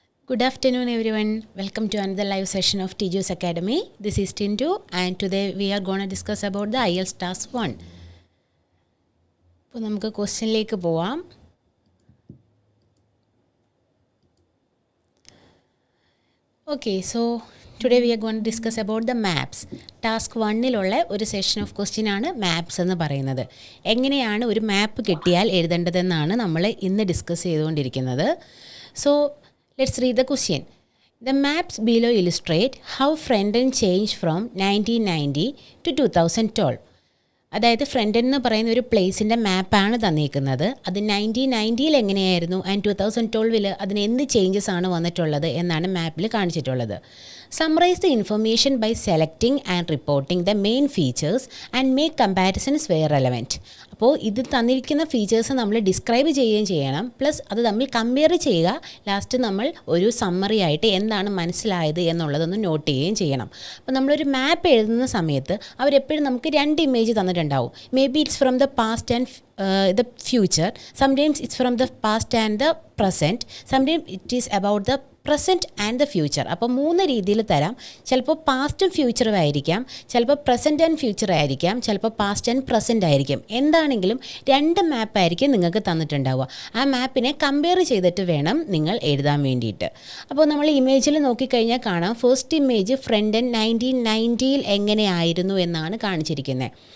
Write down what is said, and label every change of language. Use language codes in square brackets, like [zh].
[en] Good afternoon everyone. Welcome to another live session of Tiju's Academy. This is Tiju and today we are going to discuss about the IELTS Task 1. [ml] അപ്പോൾ നമുക്ക് ക്വസ്റ്റ്യനിലേക്ക് പോവാം. [en] Okay, so today we are going to discuss about the maps. [ml] Task 1-ലുള്ള ഒരു session of question ആണ് maps എന്ന് പറയുന്നത്. എങ്ങനെയാണ് ഒരു മാപ്പ് കിട്ടിയാൽ എഴുതേണ്ടതെന്നാണ് നമ്മൾ ഇന്ന് ഡിസ്കസ് ചെയ്തുകൊണ്ടിരിക്കുന്നത്. [en] So let's read the question. The maps below illustrate how Frenton changed from 1990 to 2012. [ml] അതായത് ഫ്രണ്ടൻ എന്ന് പറയുന്ന ഒരു പ്ലേസിൻ്റെ മാപ്പാണ് തന്നിരിക്കുന്നത്. അത് 1990-ൽ എങ്ങനെയായിരുന്നു ആൻഡ് 2012-ൽ അതിന് എന്ത് ചേഞ്ചസ് ആണ് വന്നിട്ടുള്ളത് എന്നാണ് മാപ്പിൽ കാണിച്ചിട്ടുള്ളത്. [en] Summarize the information by selecting and reporting the main features and make comparisons where relevant. [ml] അപ്പോൾ ഇത് തന്നിരിക്കുന്ന ഫീച്ചേഴ്സ് നമ്മൾ ഡിസ്ക്രൈബ് ചെയ്യുകയും ചെയ്യണം, പ്ലസ് അത് തമ്മിൽ കമ്പയർ ചെയ്യുക. ലാസ്റ്റ് നമ്മൾ ഒരു സമ്മറി ആയിട്ട് എന്താണ് മനസ്സിലായത് എന്നുള്ളതൊന്ന് നോട്ട് ചെയ്യുകയും ചെയ്യണം. അപ്പോൾ നമ്മളൊരു മാപ്പ് എഴുതുന്ന സമയത്ത് അവരെപ്പോഴും നമുക്ക് രണ്ട് image തന്നിട്ടുണ്ടാവും. [en] Maybe it's from the past and the future, sometimes it's from the past and the present, sometimes it is about the present and the future. [ml] അപ്പോൾ മൂന്ന് രീതിയിൽ തരാം. ചിലപ്പോൾ പാസ്റ്റും ഫ്യൂച്ചറും ആയിരിക്കാം, ചിലപ്പോൾ പ്രസൻറ്റ് ആൻഡ് ഫ്യൂച്ചർ ആയിരിക്കാം, ചിലപ്പോൾ പാസ്റ്റ് ആൻഡ് പ്രസൻറ്റ് ആയിരിക്കും. എന്താണെങ്കിലും രണ്ട് മാപ്പായിരിക്കും നിങ്ങൾക്ക് തന്നിട്ടുണ്ടാവുക. ആ മാപ്പിനെ കമ്പയർ ചെയ്തിട്ട് വേണം നിങ്ങൾ എഴുതാൻ വേണ്ടിയിട്ട്. അപ്പോൾ നമ്മൾ ഇമേജിൽ നോക്കിക്കഴിഞ്ഞാൽ കാണാം, ഫസ്റ്റ് ഇമേജ് ഫ്രണ്ടൻ 1990-ൽ എങ്ങനെയായിരുന്നു എന്നാണ് കാണിച്ചിരിക്കുന്നത്.